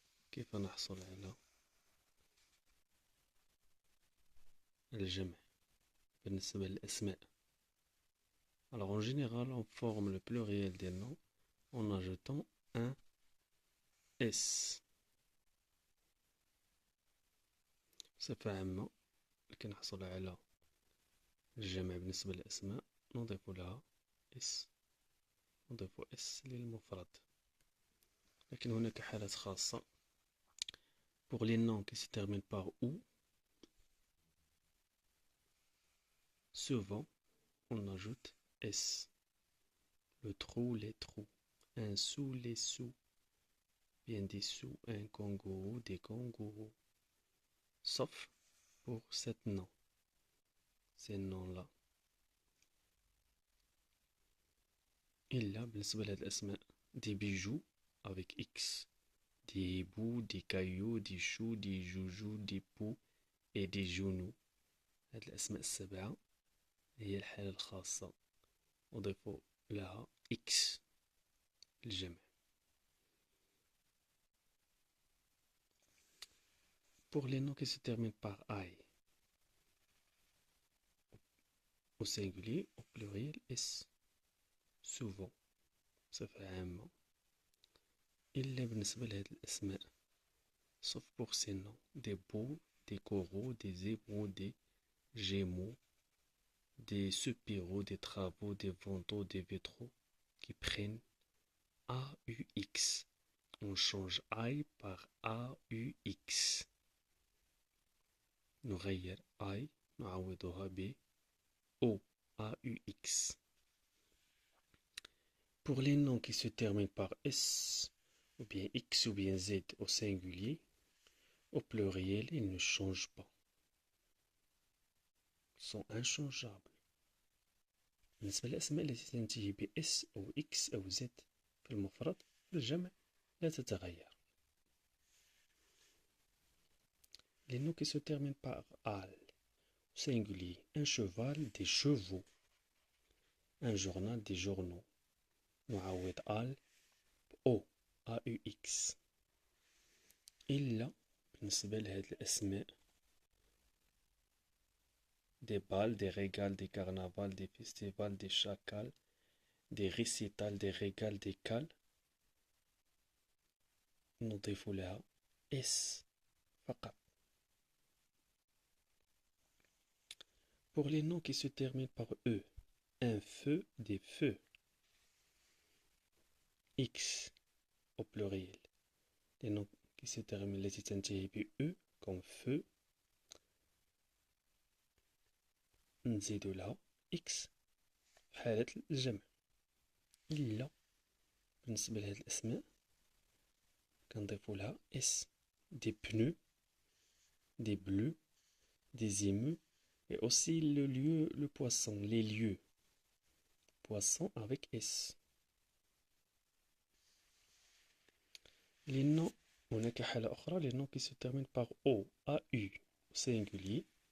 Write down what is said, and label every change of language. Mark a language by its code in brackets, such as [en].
[ar] كيف نحصل على الجمع بالنسبة للأسماء. [fr] Alors en général, on forme le pluriel des noms en ajoutant un S. [ar] بصفة عامة لكي نحصل على الجمع بالنسبة للأسماء نضيف لها S. نضيف S للمفرد. لكن هناك حالات خاصة. [fr] Pour les noms qui se terminent par OU, souvent on ajoute S. Le trou, les trous. Un sou, les sous. Bien des sous, un kangourou, des kangourous. Sauf pour ces noms. Ces noms-là. Il y a [ar] بالنسبة لهاد الأسماء [fr] des bijoux avec X. Des hiboux, des cailloux, des choux, des joujoux, des poux et des genoux. [ar] هاد الأسماء السبعة هي الحالة الخاصة. أضيف لها X الجمع. [fr] Pour les noms qui se terminent par I, au singulier, au pluriel, S. Souvent. [ar] بصفة عامة. إلا بالنسبة لهاد الأسماء. [fr] Sauf pour ces noms. Des boules, des coraux, des émeraudes, des gémeaux, des soupiraux, des travaux, des vantaux, des vitraux qui prennent AUX. On change I par AUX. [ar] نغير I نعوضها ب O AUX. [fr] Pour les noms qui se terminent par S, ou bien X ou bien Z au singulier, au pluriel, ils ne changent pas. Ils sont inchangeables. [ar] بالنسبة للأسماء التي تنتهي ب S أو X أو Z في المفرد في الجمع لا تتغير. [fr] Les noms qui se terminent par al, au singulier, un cheval, des chevaux, un journal, des journaux. [ar] نعوض al O AUX. إلا بالنسبة لهاد الأسماء [fr] des balles, des régals, des carnavals, des festivals, des chacals, des récitals, des régals, des cals. [ar] نضيف لها S فقط. [fr] Pour les noms qui se terminent par E, un feu, des feux. X au pluriel. Les noms qui se terminent [ar] التي تنتهي ب [fr] E comme feu. [ar] نزيد لها X في حالة الجمع. إلا بالنسبة لهاد الأسماء كنضيفو لها S. [fr] Des pneus, des bleus, des émeus, et aussi le lieu, le poisson, les lieux. Poisson avec S. Les noms, [ar] هناك حالة أخرى, [fr] les noms qui se terminent par O, AU, au singulier.